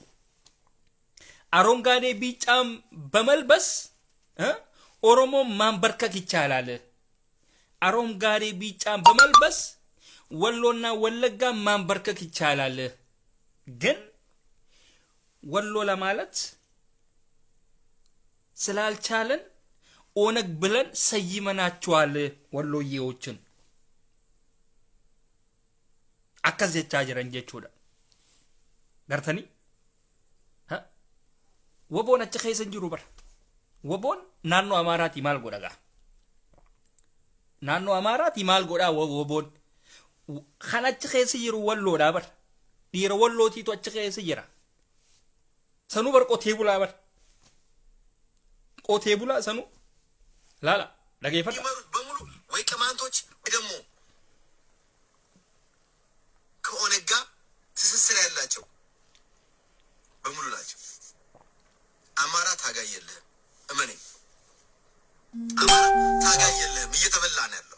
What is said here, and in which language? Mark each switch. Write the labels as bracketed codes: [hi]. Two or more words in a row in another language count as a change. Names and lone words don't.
[am] አረንጓዴ ቢጫን በመልበስ ኦሮሞ ማንበርከክ ይቻላል። አረንጓዴ ቢጫን በመልበስ ወሎና ወለጋ ማንበርከክ ይቻላል። ግን ወሎ ለማለት ስላልቻለን ኦነግ ብለን ሰይመናቸዋል ወሎዬዎችን አከስ [om] jecha jiran jechuudha gartanii woboon achi keessa jiru bar woboon naannoo amaaraati maal godha gaa naannoo amaaraati maal godha woboon kan achi keessa jiru walloodha bar dhiira wallootiitu achi keessa jira sanuu bar qotee bulaa bar qotee bulaa sanuu laala dhageeffadha [am] በሙሉ ወይ ቅማንቶች ደግሞ ከኦነግ ጋር ትስስር ያላቸው በሙሉ ናቸው። አማራ ታጋይ የለህም፣ እመነኝ፣ አማራ ታጋይ የለህም፣ እየተበላ ነው ያለው።